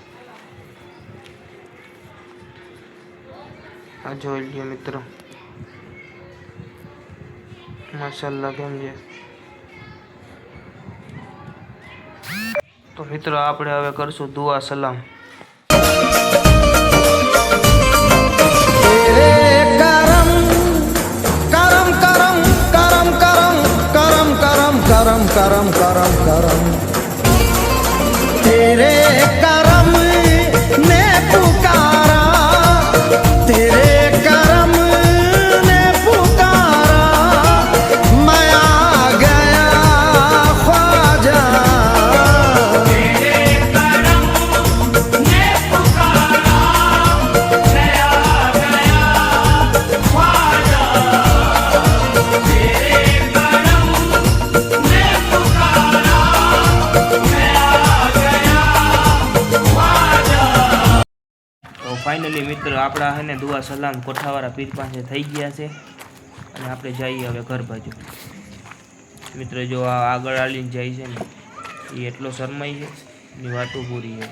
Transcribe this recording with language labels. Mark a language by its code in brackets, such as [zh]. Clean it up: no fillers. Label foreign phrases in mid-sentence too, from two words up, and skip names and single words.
[gu] આ જોઈ લ્યો મિત્રો, માશાલ્લાહ કેમ છે. તો મિત્રો આપણે હવે કરશું દુઆ સલામ. [hi] करम करम करम करम तेरे करम ने पुकारा, तेरे करम ने पुकारा, मैं आ गया ख्वाजा, तेरे करम ने पुकारा, मैं आ गया ख्वाजा, तेरे [gu] ફાઇનલી મિત્રો આપણા હે ને દુઆ સલામ કોઠાવાળા પીર પાસે થઈ ગયા છે અને આપણે જઈએ હવે ઘર બાજુ. મિત્રો જો આ આગળ આલીને જાય છે ને એ એટલો શરમાઈ છે, એની વાતો પૂરી છે.